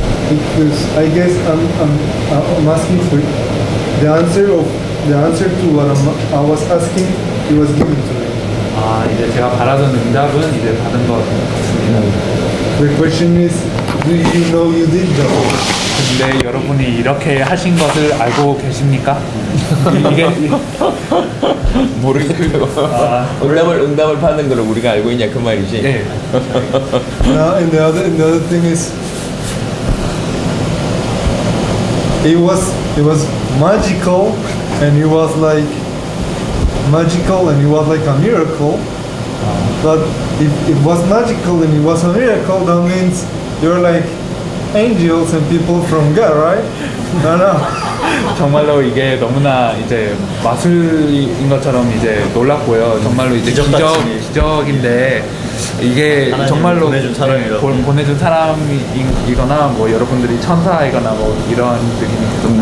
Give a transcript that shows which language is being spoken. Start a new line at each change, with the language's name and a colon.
English: Because I guess I'm asking for the answer to what I was asking. It was given to me.
Korean: 이제 제가 바라던 응답은 이제 받은 것 같습니다.
English: The question is, do you know you did that?
Korean: 근데 여러분이 이렇게 하신 것을 알고 계십니까? 이게 모르겠다고. 응답을 받는 걸 우리가 알고 있냐 그 말이지. 네.
English: Now, and the other thing is, it was magical, and it was like a miracle. But if it was magical and it was a miracle, that means you're like angels and people from God, right? No.
Korean: 정말로 이게 너무나 이제 마술인 것처럼 이제 놀랍고요. 정말로 이제 기적같이. 기적인데 이게 하나님이 정말로 보내준 사람이라고. 보내준 사람이거나 뭐 여러분들이 천사이거나 뭐 이런 느낌이